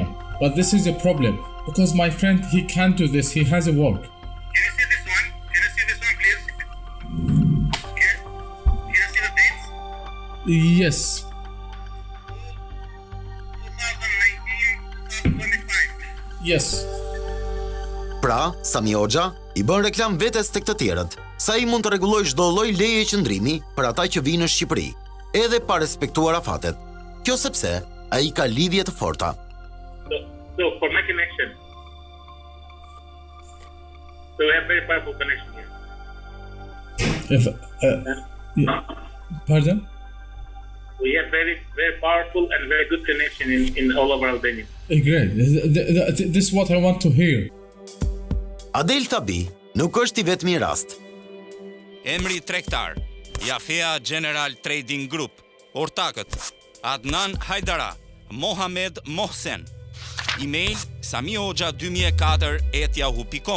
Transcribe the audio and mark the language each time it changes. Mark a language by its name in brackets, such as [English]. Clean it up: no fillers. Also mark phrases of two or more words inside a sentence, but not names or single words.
[English] But this is a problem because my friend, he can't do this, he has a work. Can you see this one? Can you see this one, please? Can you see the dates? Yes. 2019, 2025. Yes. [Albanian] Pra, Sami Hoxha i bën reklam vetes tek të tjerët, sa i mund të rregullojë çdo lloj leje qëndrimi për ata që vinë në Shqipëri, edhe pa respektuar afatet. Kjo sepse ai ka lidhje të forta. [English] So for my connection, so we have very powerful connection here. Pardon? we have very powerful and very good connection in all over Albania. Great. This is what I want to hear. [Albanian] Adel Thabi nuk është i vetmi rast. Emri tregtar, Jafea General Trading Group, ortakët Adnan Hajdara, Mohamed Mohsen. Email samihoxha2004@yahoo.com.